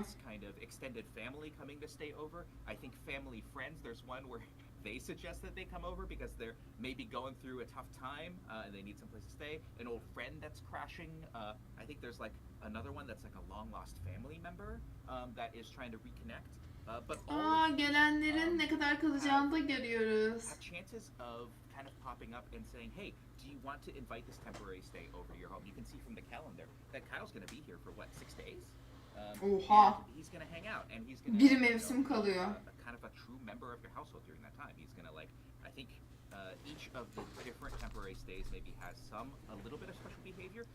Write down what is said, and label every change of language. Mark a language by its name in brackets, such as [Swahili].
[English] it's kind of extended family coming to stay over. I think family friends, there's one where they suggest that they come over because they're maybe going through a tough time and they need someplace to stay. An old friend that's crashing. I think there's like another one that's like a long lost family member that is trying to reconnect. But all [Turkish] Gelenlerin ne kadar kalacağını da görüyoruz. [English] have chances of kind of popping up and saying, hey, do you want to invite this temporary stay over to your home? You can see from the calendar that Kyle's going to be here for what, 6 days? [Turkish] Oha. [English] And he's going to hang out and he's going to [Turkish] Bir mevsim kalıyor. [English] kind of a true member of your household during that time. He's going to like, I think each of the different temporary stays maybe has a little bit of special behavior.